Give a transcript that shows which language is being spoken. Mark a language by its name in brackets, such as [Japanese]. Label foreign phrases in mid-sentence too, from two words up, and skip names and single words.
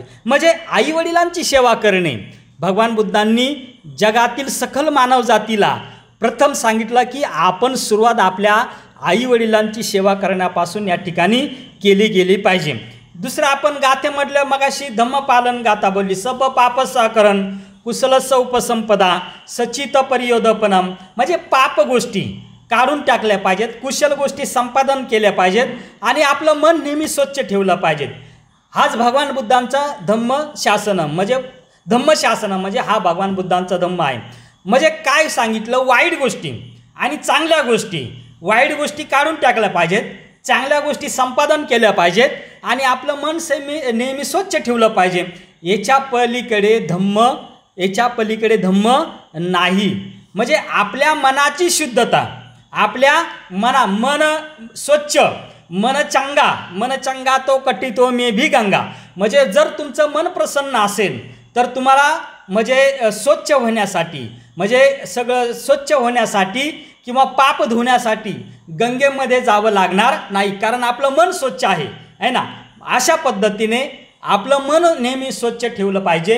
[Marathi] म्हणजे आईवडिलांची सेवा करणे भगवान बुद्धांनी जगातील सकल मानव जातीला प्रथम सांगितलं की आपण सुरुवात आपल्या आईवडिलांची सेवा करण्यापासून या ठिकाणी केली गेली पाहिजे. दुसरं आपण गाथेमधलं मगाशी धम्मपालन गाथा बोलली, [Pali] सप पाप सहकरण कुशलस उपसंपदा सचित परियोदपनम, [Marathi] म्हणजे पाप गोष्टी काढून टाकल्या पाहिजेत, कुशल गोष्टी संपादन केल्या पाहिजेत आणि आपलं मन नेहमी स्वच्छ ठेवलं पाहिजेत. हाच भगवान बुद्धांचा धम्मशासन म्हणजे हा भगवान बुद्धांचा धम्म आहे. म्हणजे काय सांगितलं, वाईट गोष्टी आणि चांगल्या गोष्टी, वाईट गोष्टी काढून टाकल्या पाहिजेत, चांगल्या गोष्टी संपादन केल्या पाहिजेत आणि आपलं मन नेहमी स्वच्छ ठेवलं पाहिजे. याच्या पलीकडे धम्म नाही. म्हणजे आपल्या मनाची शुद्धता, आपल्या मन स्वच्छ, [Hindi] मन चंगा तो कटितो मे भी गंगा. [Marathi] म्हणजे जर तुमचं मन प्रसन्न असेल तर तुम्हाला म्हणजे स्वच्छ होण्यासाठी, म्हणजे सगळं स्वच्छ होण्यासाठी किंवा पाप धुण्यासाठी गंगेमध्ये जावं लागणार नाही, कारण आपलं मन स्वच्छ आहे ना. अशा पद्धतीने आपलं मन नेहमी स्वच्छ ठेवलं पाहिजे.